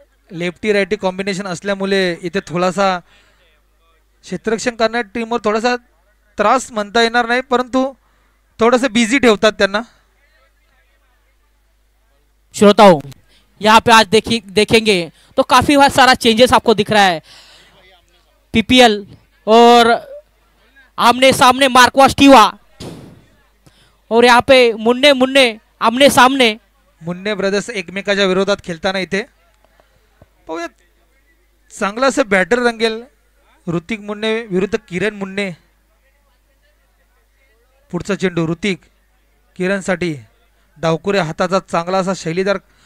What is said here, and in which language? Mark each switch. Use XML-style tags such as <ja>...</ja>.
<mr>Lefty righty combination असल्यामुळे इथे थोडासा क्षेत्ररक्षण करणाऱ्या टीमवर थोडासा त्रास म्हणता येणार नाही, परंतु थोडंसं बिझी ठेवतात त्यांना.</mr> <hi>श्रोताओं, यहाँ पे आज देखेंगे तो काफी सारा चेंजेस आपको दिख रहा है. पीपीएल और आमने सामने मार्कवा स्टीवा और यहाँ पे मुन्ने मुन्ने आमने सामने.</hi> <mr>मुन्ने ब्रदर्स एकमेकाच्या विरोधात खेळताना इथे पाहूया. चांगला असं बॅटर रंगेल. ऋतिक मुन्ने विरुद्ध किरण मुन्ने. पुढचा चेंडू ऋतिक किरणसाठी. डावकुरे हाताचा चांगला असा शैलीदार.</mr>